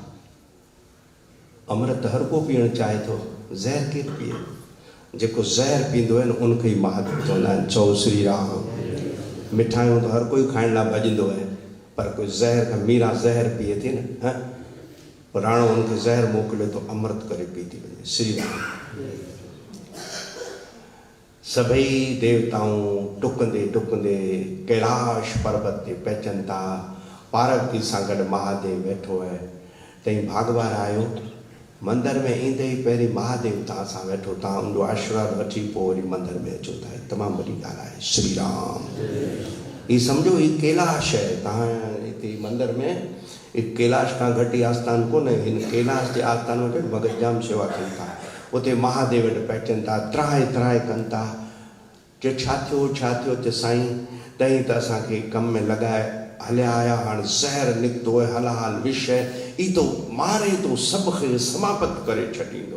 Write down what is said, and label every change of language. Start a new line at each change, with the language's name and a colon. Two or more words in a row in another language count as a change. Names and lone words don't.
Sindhi: अमृत हर को पीअणु चाहे थो, ज़हर केरु पीए? जेको ज़हर पींदो आहे न उनखे ई महादेव चवंदा आहिनि। चओ श्री राम। मिठाइयूं त हर कोई खाइण लाइ भॼंदो आहे, पर कोई ज़हर खां मीरा ज़हर पीए थी न, राणो उनखे ज़हर मोकिले थो, अमृत करे पी थी वञे। श्री राम। सभई देवताऊं टुकंदे टुकंदे कैलाश पर्वत ते पहुचनि था। पार्वती सां गॾु महादेव वेठो आहे। तई भागवार आयो, मंदर में ईंदे ई पहिरीं महादेव तव्हां सां वेठो, तव्हां उनजो आशीर्वाद वठी पोइ वरी मंदर में अचो था। तमामु वॾी ॻाल्हि आहे। श्री राम। ही सम्झो ही कैलाश आहे। तव्हां हिते मंदर में कैलाश खां घटि ई आस्थान कोन्हे। हिन कैलाश जे आस्थान वटि भॻत जाम शेवा कनि था। उते महादेव वटि पहुचनि था, त्राहे त्राहे कनि था। चयो छा थियो छा थियो? चयो साईं तई त असांखे कम में लॻाए हलिया आया, हाणे ज़हर निकितो आहे, हलाल विष आहे, ई तो मारे तो सभु खे समाप्त करे छॾींदो।